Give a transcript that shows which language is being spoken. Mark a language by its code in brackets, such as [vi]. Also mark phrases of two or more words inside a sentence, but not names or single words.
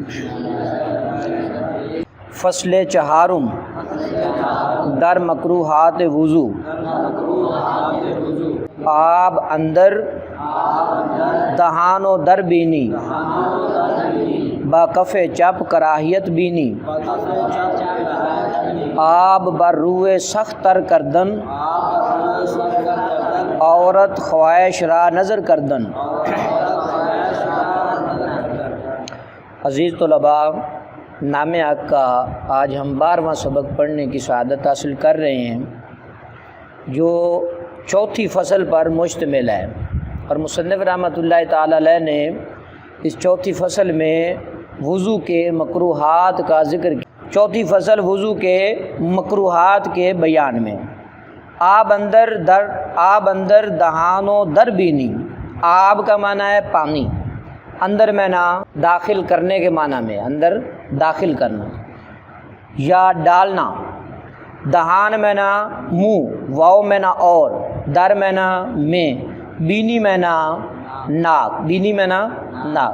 [fa] فصل چہارم در مکروہات وضو۔ آب اندر دہان و در بینی، با کف چپ کراہیت بینی، آب بر روئے سخت تر کردن، عورت خواہش را نظر کردن۔ [ur] عزیز طلباء، نام حق کا آج ہم 12واں سبق پڑھنے کی سعادت حاصل کر رہے ہیں، جو چوتھی فصل پر مشتمل ہے، اور مصنف [ar] رحمۃ اللہ تعالی علیہ [ur] نے اس چوتھی فصل میں وضو کے مکروہات کا ذکر کیا۔ چوتھی فصل وضو کے مکروہات کے بیان میں۔ [fa] آب اندر دہان و در بینی۔ [ur] آب کا معنی ہے پانی، اندر میں نہ داخل کرنے کے معنی میں، اندر داخل کرنا یا ڈالنا۔ دہان میں نہ منہ، واؤ میں نہ اور، در میں نہ میں، بینی میں نہ ناک، بینی میں نہ ناک۔